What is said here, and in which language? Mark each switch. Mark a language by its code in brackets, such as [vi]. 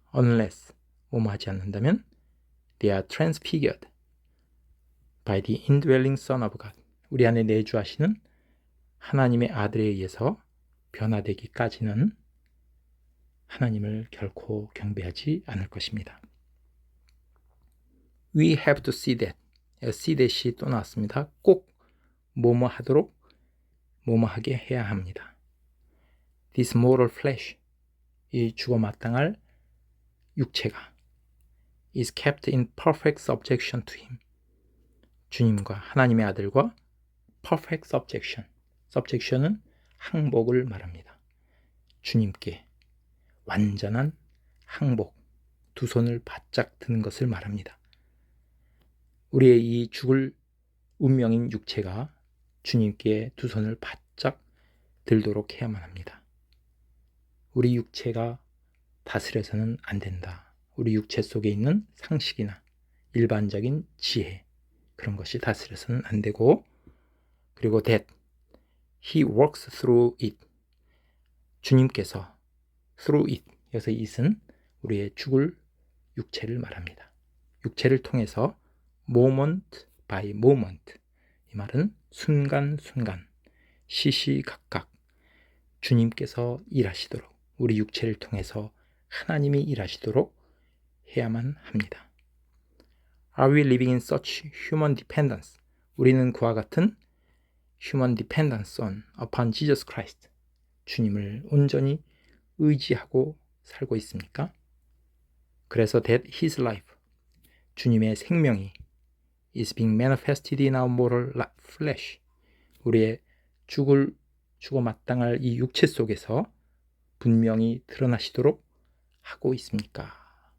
[en] Unless, [ko] 뭐하지 않는다면 [en] they are transfigured by the indwelling Son of God, [ko] 우리 안에 내주하시는 하나님의 아들에 의해서 변화되기까지는 하나님을 결코 경배하지 않을 것입니다. [en] We have to see that. [ko] see that이 또 나왔습니다. 꼭 뭐뭐 하도록 뭐뭐하게 해야 합니다. [en] This mortal flesh, [ko] 이 죽어 마땅할 육체가 [en] is kept in perfect subjection to him. [ko] 주님과 하나님의 아들과 perfect subjection. subjection은 항복을 말합니다. 주님께 완전한 항복, 두 손을 바짝 드는 것을 말합니다. 우리의 이 죽을 운명인 육체가 주님께 두 손을 바짝 들도록 해야만 합니다. 우리 육체가 다스려서는 안 된다. 우리 육체 속에 있는 상식이나 일반적인 지혜, 그런 것이 다스려서는 안 되고, 그리고 [en] that he works through it, [ko] 주님께서 through it, 여기서 it은 우리의 죽을 육체를 말합니다. 육체를 통해서 [en] moment by moment, [ko] 이 말은 순간순간, 시시각각 주님께서 일하시도록, 우리 육체를 통해서 하나님이 일하시도록 해야만 합니다. [en] Are we living in such human dependence? [ko] 우리는 그와 같은 [en] human dependence upon Jesus Christ, [ko] 주님을 온전히 의지하고 살고 있습니까? 그래서 [en] that his life, [ko] 주님의 생명이 [en] is being manifested in our mortal flesh, [ko] 우리의 죽어 마땅할 이 육체 속에서 분명히 드러나시도록 하고 있습니까?